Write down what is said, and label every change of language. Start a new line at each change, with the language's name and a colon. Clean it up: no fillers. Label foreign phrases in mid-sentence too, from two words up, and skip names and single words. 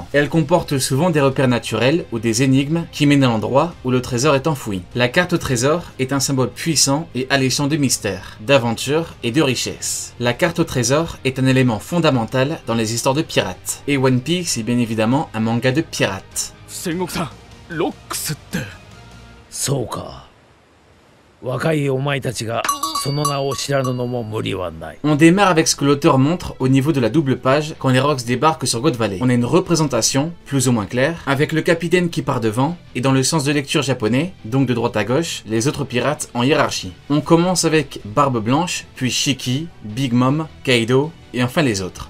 French: Elles comportent souvent des repères naturels ou des énigmes qui mènent à l'endroit où le trésor est enfoui. La carte au trésor est un symbole puissant et alléchant de mystère, d'aventure et de richesse. La carte au trésor est un élément fondamental dans les histoires de pirates. Et One Piece est bien évidemment un manga de pirates.
Japanese: Sengoku-san, Roxってそうか。若いお前たちがその名を知らぬのも無理はない。
French: On démarre avec ce que l'auteur montre au niveau de la double page quand les Rox débarquent sur God Valley. On a une représentation, plus ou moins claire, avec le capitaine qui part devant, et dans le sens de lecture japonais, donc de droite à gauche, les autres pirates en hiérarchie. On commence avec Barbe Blanche, puis Shiki, Big Mom, Kaido, et enfin les autres.